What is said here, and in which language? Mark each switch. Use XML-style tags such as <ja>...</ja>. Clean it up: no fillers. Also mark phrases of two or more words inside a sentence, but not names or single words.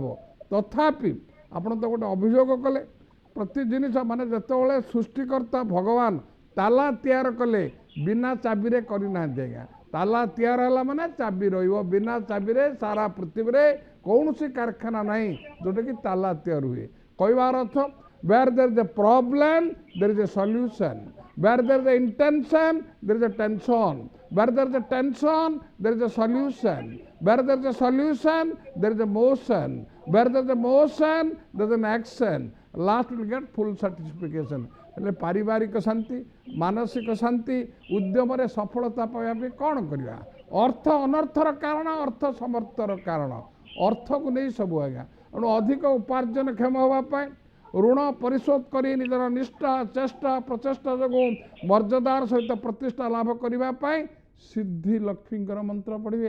<or>ତଥାପି ଆପଣ ତ ଗୋଟେ ଅଭିଯୋଗ କଲେ, ପ୍ରତି ଜିନିଷ ମାନେ ଯେତେବେଳେ ସୃଷ୍ଟିକର୍ତ୍ତା ଭଗବାନ ତାଲା ତିଆର କଲେ ବିନା ଚାବିରେ କରିନାହାନ୍ତି ଆଜ୍ଞା। ତାଲା ତିଆର ହେଲା ମାନେ ଚାବି ରହିବ। ବିନା ଚାବିରେ ସାରା ପୃଥିବୀରେ କୌଣସି କାରଖାନା ନାହିଁ ଯେଉଁଟାକି ତାଲା ତିଆରି ହୁଏ। କହିବାର ଅର୍ଥ,</or> <en>where there is a problem there is a solution, where there is a intention there is a tension, where there is a tension there is a solution, where there is a solution there is a motion, where there is a motion there is an action, last will get full satisfaction।</en> <or>ହେଲେ ପାରିବାରିକ ଶାନ୍ତି, ମାନସିକ ଶାନ୍ତି, ଉଦ୍ୟମରେ ସଫଳତା ପାଇବା ପାଇଁ କ'ଣ କରିବା? ଅର୍ଥ ଅନର୍ଥର କାରଣ, ଅର୍ଥ ସମର୍ଥର କାରଣ। ଅର୍ଥକୁ ନେଇ ସବୁ ଆଜ୍ଞା। ତେଣୁ ଅଧିକ ଉପାର୍ଜନକ୍ଷମ ହେବା ପାଇଁ, ଋଣ ପରିଶୋଧ କରି ନିଜର ନିଷ୍ଠା ଚେଷ୍ଟା ପ୍ରଚେଷ୍ଟା ଯୋଗୁଁ ମର୍ଯ୍ୟାଦାର ସହିତ ପ୍ରତିଷ୍ଠା ଲାଭ କରିବା ପାଇଁ ସିଦ୍ଧି ଲକ୍ଷ୍ମୀଙ୍କର ମନ୍ତ୍ର ପଢ଼ିବେ।</or>